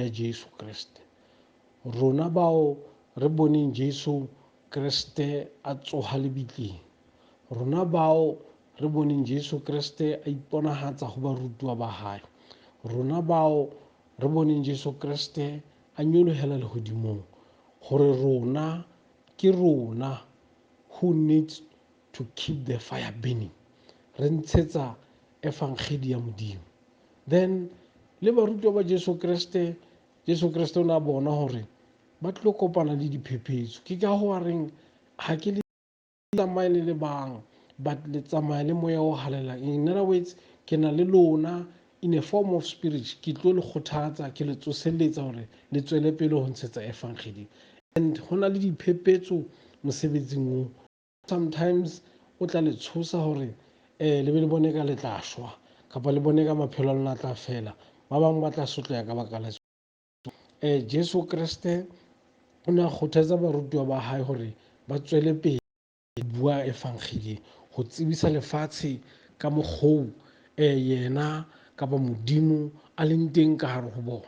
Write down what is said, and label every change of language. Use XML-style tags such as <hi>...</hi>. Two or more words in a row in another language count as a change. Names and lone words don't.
<st>a Jesu Kreste, rona bao re boneng Jesu Kreste a tsoha lebitleng, rona bao re boneng Jesu Kreste a iponahatsa ho barutiwa ba hae, rona bao re boneng Jesu Kreste a nyolohela lehodimong, hore rona ke rona</st> <en>who needs to keep the fire burning,</en> <st>re ntshetsa efangeli ya Modimo. Then le barutiwa ba Jesu Kreste Jesu Kriste o ne a bona hore ba tlo kopana le diphephetso. Ke ka ho reng ha ke le tsamaye le bang but le tsamaya le moya o halelang.</st> <en>In other words,</en> <st>ke na le lona</st> <en>in a form of spirit,</en> <st>ke tlo le kgothatsa, ke le tsoselletsa hore le tswele pele ho ntshetsa evangeli. And ho na le diphephetso mosebetsing oo. Sometimes o tla le tshosa hore le be le bone ka le tla shwa kapa le bone ka maphelo a lona tla fela. Ba bang ba tla sotleha ka baka la Jesu Kriste o ne a kgothatsa barutwa ba hae hore ba tswele pele bua evangeli ho tsebisa lefatshe ka mokgwa yena kapa Modimo a leng teng ka hare ho bona.</st>